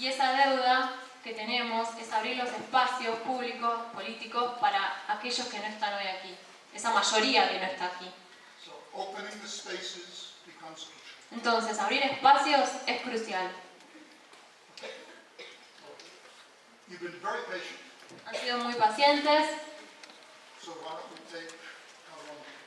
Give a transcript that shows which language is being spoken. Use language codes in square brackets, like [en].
[es] Y esa deuda que tenemos es abrir los espacios públicos, políticos, para aquellos que no están hoy aquí. Esa mayoría que no está aquí. [en] So opening the spaces becomes crucial. [es] Entonces, abrir espacios es crucial. [en] You've been very patient, [es] Han sido muy pacientes. [en] so why don't we take how long?